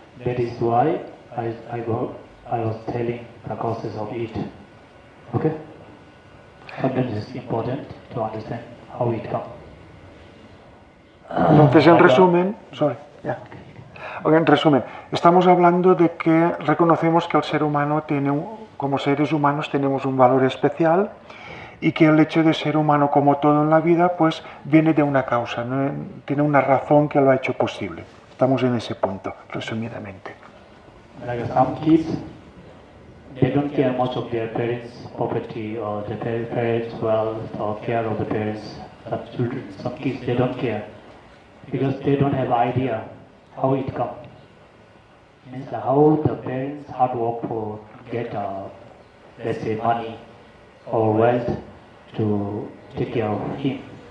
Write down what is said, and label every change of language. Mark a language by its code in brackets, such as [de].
[en] That is why I was telling the causes of it. Okay? Sometimes it's important to understand how it comes. [es] Entonces, en resumen, en resumen, estamos hablando de que reconocemos que el ser humano como seres humanos tenemos un valor especial y que el hecho de ser humano como todo en la vida pues viene de una causa, ¿no? Tiene una razón que lo ha hecho posible. Estamos en ese punto, resumidamente. [en] Like some kids, they don't care much of their parents' property or their parents' wealth or care of the parents. Some children, some kids, they don't care because they don't have idea how it comes. Means how the parents hard work to get, let's say, money or wealth to take care of him.